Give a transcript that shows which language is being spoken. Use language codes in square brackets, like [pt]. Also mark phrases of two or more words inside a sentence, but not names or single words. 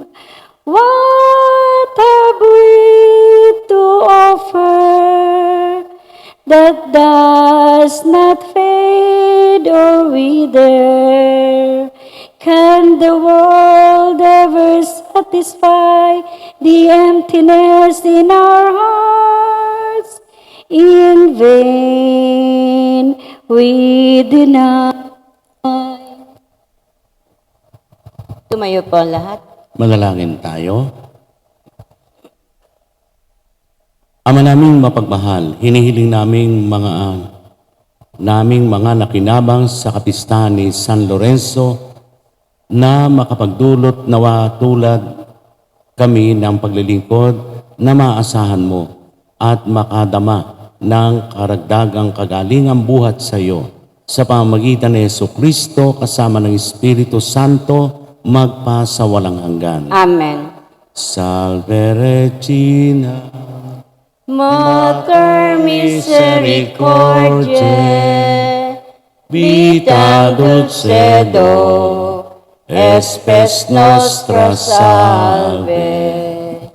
[en] What have we to offer that does not fade or wither? Can the world ever satisfy the emptiness in our hearts? In vain we deny. [tl] Tumayo po ang lahat. Manalangin tayo. Ama naming mapagmahal, hinihiling naming mga nakinabang sa kapistahan ni San Lorenzo na makapagdulot nawa tulad kami ng paglilingkod na maasahan mo at makadama ng karagdagang kagalingang buhat sa iyo sa pamamagitan ni Jesucristo kasama ng Espiritu Santo magpasawalang hanggan. Amen. [la] Salve Regina, Mater misericordiae, vita dulcedo, espes nostra salve.